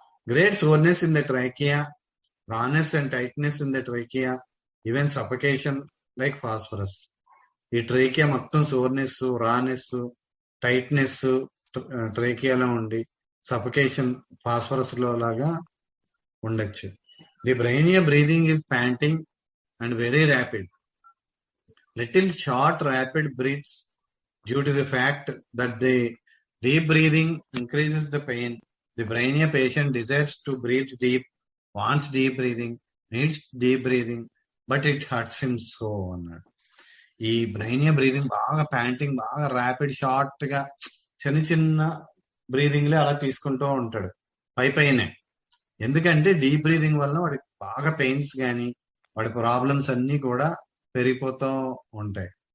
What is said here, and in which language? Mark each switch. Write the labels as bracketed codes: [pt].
[en] Great soreness in the trachea, rawness and tightness in the trachea, even suffocation like phosphorus. [te] ఈ ట్రైకియా మొత్తం soreness, రానెస్, tightness ట్రైకియాలో ఉండి suffocation phosphorus లో లాగా ఉండొచ్చు. [en] The bryonia breathing is panting and very rapid. Little short rapid breaths due to the fact that the deep breathing increases the pain. The brainia patient desires to breathe deep, wants deep breathing, needs deep breathing, but it hurts him so. [te] అన్నాడు. ఈ బ్రెయినియా breathing బాగా panting, బాగా rapid short గా చిన్న చిన్న breathing లే అలా తీసుకుంటూ ఉంటాడు పైనే. ఎందుకంటే డీప్ బ్రీదింగ్ వల్ల వాడికి బాగా పెయిన్స్ కానీ వాడి ప్రాబ్లమ్స్ అన్ని కూడా పెరిగిపోతూ ఉంటాయి.